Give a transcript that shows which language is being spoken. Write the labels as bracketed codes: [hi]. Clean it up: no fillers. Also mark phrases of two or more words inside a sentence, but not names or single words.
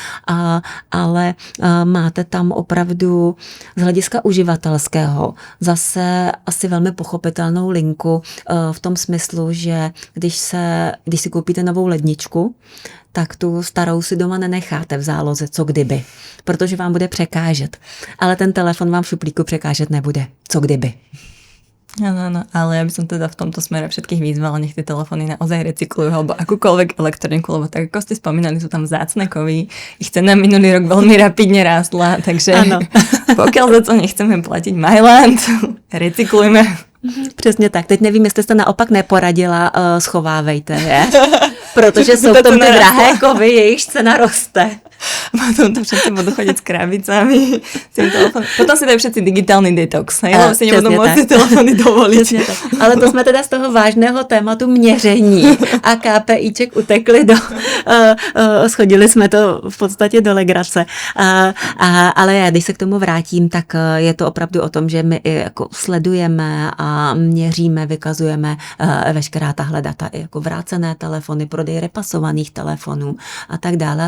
[cs] Ale máte tam opravdu z hlediska uživatelského zase asi velmi pochopitelnou linku v tom smyslu, že když si koupíte novou ledničku, tak tu starou si doma nenecháte v záloze, co kdyby, protože vám bude překážet. Ale ten telefon vám v šuplíku překážet nebude, co kdyby. [sk] Áno, ale ja by som teda v tomto smere všetkých vyzvala, nech tie telefóny naozaj recyklujú alebo akúkoľvek elektroniku, lebo tak ako ste spomínali, sú tam vzácne kovy, ich cena minulý rok veľmi rapidne rástla, takže pokiaľ za to nechceme platiť Mailand, recyklujme. [cs] Přesně tak. Teď nevím, jestli jste naopak neporadila, schovávejte je, protože jsou v tom ty drahé kovy, jejichž cena roste. [sk] Potom to všetci budú chodiť s krabicami. Potom si dajú všetci digitálny detox, lebo si nebudú môcť tie telefony dovoliť. [cs] Ale to jsme teda z toho vážného tématu měření a KPIček utekli schodili jsme to v podstatě do legrace. Ale když se k tomu vrátím, tak je to opravdu o tom, že my jako sledujeme a měříme, vykazujeme veškerá tahle data, jako vrácené telefony, prodej repasovaných telefonů a tak dále.